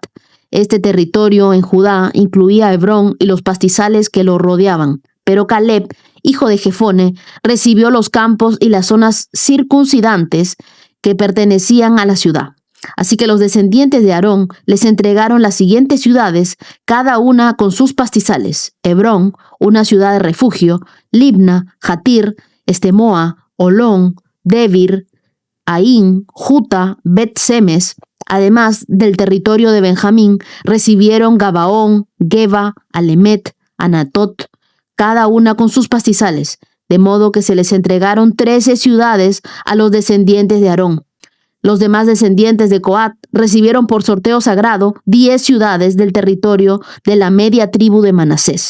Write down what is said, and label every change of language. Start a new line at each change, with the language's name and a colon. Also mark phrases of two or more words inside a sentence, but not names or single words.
Spanish: Este territorio en Judá incluía Hebrón y los pastizales que lo rodeaban, Pero Caleb, hijo de Jefone, recibió los campos y las zonas circuncidantes que pertenecían a la ciudad. Así que los descendientes de Aarón les entregaron las siguientes ciudades, cada una con sus pastizales: Hebrón, una ciudad de refugio; Libna, Jatir, Estemoa, Olón, Debir, Aín, Juta, Bet-Semes. Además del territorio de Benjamín, recibieron Gabaón, Geba, Alemet, Anatot, cada una con sus pastizales, de modo que se les entregaron 13 ciudades a los descendientes de Aarón. Los demás descendientes de Coat recibieron por sorteo sagrado 10 ciudades del territorio de la media tribu de Manasés.